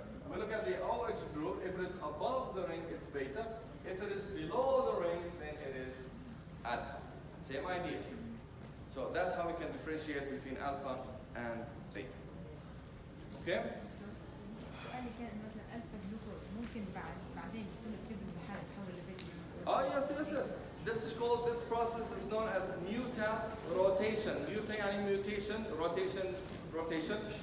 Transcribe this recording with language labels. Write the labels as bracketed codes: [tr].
[en] We look at the OH group. If it is above the ring, it's beta. If it is below the ring, then it is alpha. Same idea. So that's how we can differentiate between alpha and beta. Okay? [ar] سؤالي كان إنه مثلا ألفا جلوكوز ممكن بعدين يصير كيف بالحالة تحول لبيتا جلوكوز. [en] Oh yes. This process is known as muta-rotation. Muta [ar] يعني [en] mutation, rotation.